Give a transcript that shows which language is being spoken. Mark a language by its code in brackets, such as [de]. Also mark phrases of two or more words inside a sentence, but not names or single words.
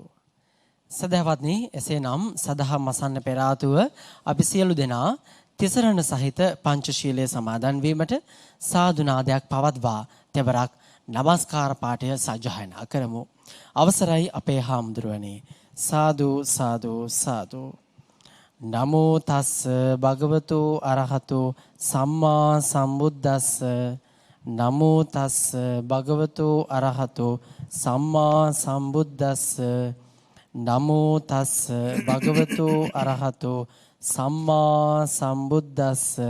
[si] සදහවත්නි, එසේනම් සදහම් අසන්න පෙර ආතුව අපි සියලු දෙනා තිසරණ සහිත පංචශීලයේ සමාදන් වීමට සාදු නාදයක් පවත්වා තෙවරක් නමස්කාර පාඨය සජ්ජායනා කරමු. අවසරයි අපේ හාමුදුරුවනේ. සාදු සාදු සාදු. [pi] නමෝ තස්ස භගවතු අරහතු සම්මා සම්බුද්දස්ස. නමෝ තස්ස භගවතු අරහතු සම්මා සම්බුද්දස්ස. නමෝ තස්ස භගවතු අරහතු සම්මා සම්බුද්දස්ස.